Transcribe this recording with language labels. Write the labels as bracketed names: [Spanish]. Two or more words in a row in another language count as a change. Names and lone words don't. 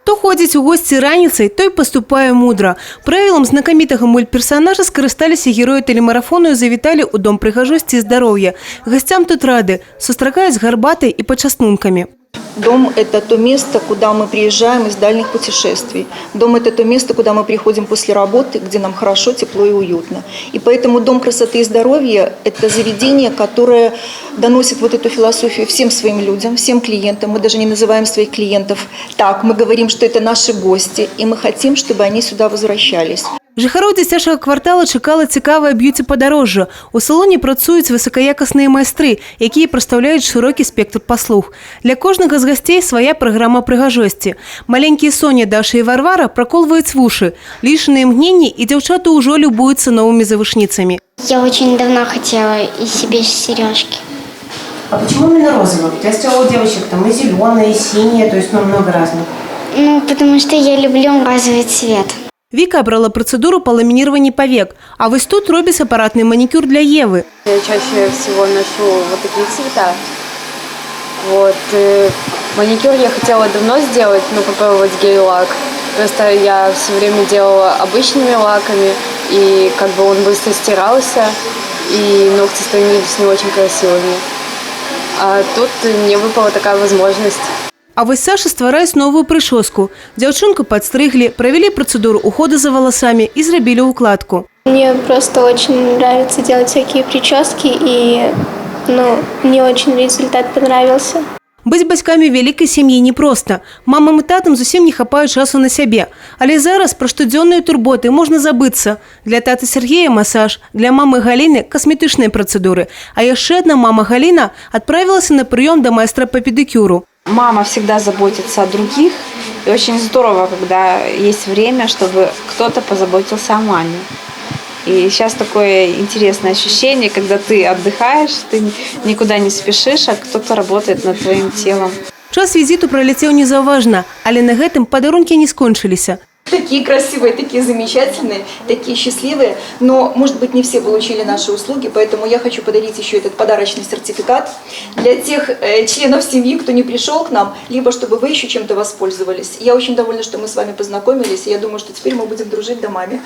[Belarusian] ходзіць у госці раніцай, той паступае мудра. Правілам знакамітага мультперсонажа скарысталіся героі тэлемарафону і завіталі ў дом прыгажосці і здароўя. Гасцям тут рады, сустракаюць гарбатай і пачастункамі. [Russian] Дом – это то место, куда мы приезжаем из дальних путешествий. Дом – это то место, куда мы приходим после работы, где нам хорошо, тепло и уютно. И поэтому Дом красоты и здоровья – это заведение, которое доносит вот эту философию всем своим людям, всем клиентам. Мы даже не называем своих клиентов так. Мы говорим, что это наши гости, и мы хотим, чтобы они сюда возвращались. [Belarusian] Жыхароў дзіцячага квартала чакала цікавае б'юці-падарожжа. У салоне працуюць высокаякасныя майстры, якія прадстаўляюць шырокі спектр паслуг. Для кожнага з гасцей свая праграма прыгажосці. Маленькія Соня, Даша і Варвара праколваюць вушы. Лічаныя імгненні і дзяўчаты ўжо любуюцца новымі завышніцамі. [Russian] Я очень давно хотела и себе сережки. А почему именно розовые? Я сказала, у девочек там и зеленые, и синие, то есть много разных. Ну, потому что я люблю розовый цвет. Вика обрала процедуру по ламинированию повек, а вот тут робится аппаратный маникюр для Евы. Я чаще всего ношу вот такие цвета. Вот. Маникюр я хотела давно сделать, но попробовать гель-лак. Просто я все время делала обычными лаками, и как бы он быстро стирался, и ногти становились не очень красивыми. А тут мне выпала такая возможность. [Belarusian] А вось Саша ствараюць [Russian] новую прическу. Дзяўчынку подстригли, провели процедуру ухода за волосами и [Belarusian] зрабілі укладку. [Russian] Мне просто очень нравится делать всякие прически, и мне очень результат понравился. [Belarusian] Быць бацькамі вялікай сям'і непроста. Мамам і татам зусім не хапаюць часу на сябе. Але зараз пра штодзённыя турботы можна забыцца. Для таты Сергея масаж, для мамы Галіны касметычныя працэдуры. А яшчэ одна мама Галіна отправилась на прыём да майстра по педикюру. [Russian] Мама всегда заботится о других, и очень здорово, когда есть время, чтобы кто-то позаботился о маме. И сейчас такое интересное ощущение, когда ты отдыхаешь, ты никуда не спешишь, а кто-то работает над твоим телом. [Belarusian] Час візіту пролетел незаўважна, але на гэтым падарункі не скончыліся. [Russian] Такие красивые, такие замечательные, такие счастливые. Но, может быть, не все получили наши услуги, поэтому я хочу подарить еще этот подарочный сертификат для тех членов семьи, кто не пришел к нам, либо чтобы вы еще чем-то воспользовались. Я очень довольна, что мы с вами познакомились, и я думаю, что теперь мы будем дружить домами.